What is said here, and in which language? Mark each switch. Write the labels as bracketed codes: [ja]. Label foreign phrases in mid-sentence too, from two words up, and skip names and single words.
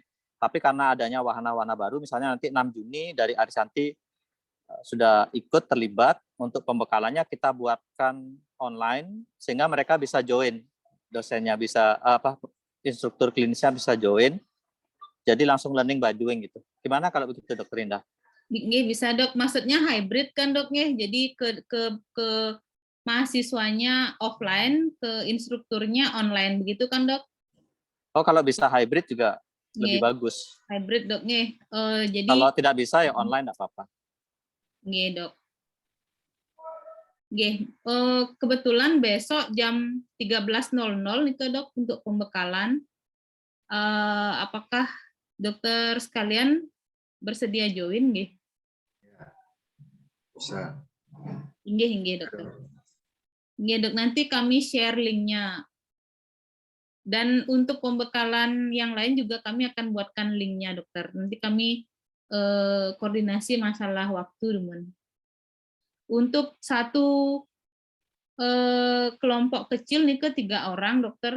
[id] Tapi karena adanya wahana-wahana baru, misalnya nanti 6 Juni dari Arisanti sudah ikut terlibat, untuk pembekalannya kita buatkan online sehingga mereka bisa join, dosennya bisa instruktur klinisnya bisa join. Jadi langsung [en] learning by doing [id] gitu. Gimana kalau begitu, Dokter Indah? Bisa Dok, maksudnya hybrid kan Dok ya, jadi ke mahasiswanya offline, ke instrukturnya online, begitu kan Dok? Oh, kalau bisa hybrid juga lebih bagus. Hybrid Dok nih. Jadi kalau tidak bisa ya online enggak apa-apa. Nggih Dok. Nggih, kebetulan besok jam 13.00 itu Dok untuk pembekalan. Apakah dokter sekalian bersedia join nggih? Bisa. Nggih dokter. Nggih Dok, nanti kami share linknya. Dan untuk pembekalan yang lain juga kami akan buatkan linknya dokter. Nanti kami koordinasi masalah waktu teman. Untuk satu kelompok kecil nih ke 3 orang dokter.